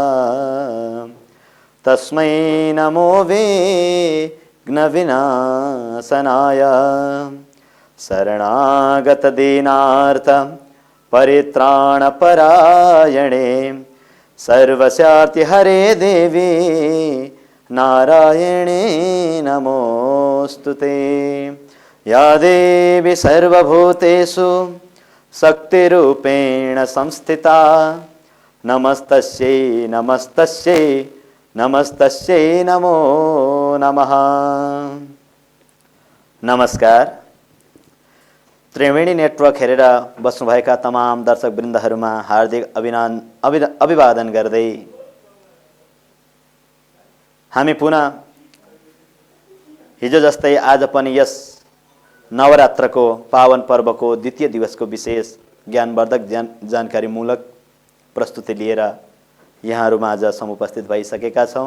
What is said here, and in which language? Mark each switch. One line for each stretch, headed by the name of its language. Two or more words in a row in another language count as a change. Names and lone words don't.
Sanskrit: तस्मै नमो विघ्नविनाशनाय शरणागतदीनार्थ परित्राणपरायणे सर्वस्यार्तिहरे देवी नारायणे नमोस्तुते। या देवी सर्वभूतेषु शक्तिरूपेण संस्थिता नमस्तस्यै नमस्तस्यै नमस्तस्यै नमो नमः।
Nepali: नमस्कार। त्रिवेणी नेटवर्क हेरेर बस्नुभएका तमाम दर्शक वृन्दहरूमा हार्दिक अभिवादन गर्दै हामी पुनः हिजो जस्तै आज पनि यस नवरात्रको पावन पर्वको द्वितीय दिवसको विशेष ज्ञानवर्धक जानकारीमूलक प्रस्तुति लिएर यहाँहरूमा आज समुपस्थित भइसकेका छौँ।